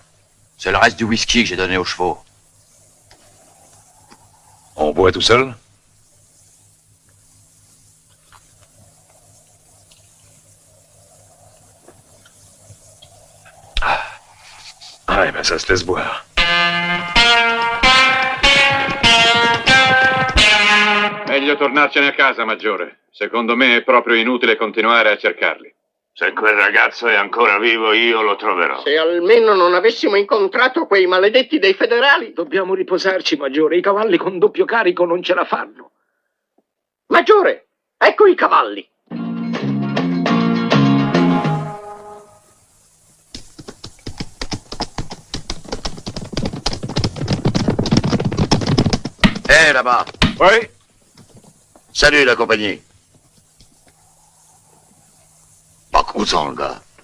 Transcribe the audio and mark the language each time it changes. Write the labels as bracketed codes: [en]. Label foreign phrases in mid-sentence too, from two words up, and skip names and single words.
[fr] C'est le reste du whisky que j'ai donné aux chevaux. On boit tout seul? Ah, ben ça se laisse boire. [it] Meglio tornarcene a casa, Maggiore. Secondo me è proprio inutile continuare a cercarli. Se quel ragazzo è ancora vivo, io lo troverò. Se almeno non avessimo incontrato quei maledetti dei federali. Dobbiamo riposarci, Maggiore. I cavalli con doppio carico non ce la fanno. Maggiore, ecco i cavalli. [fr] Là-bas. Oui. Salut, la compagnie. Pas content, le gars.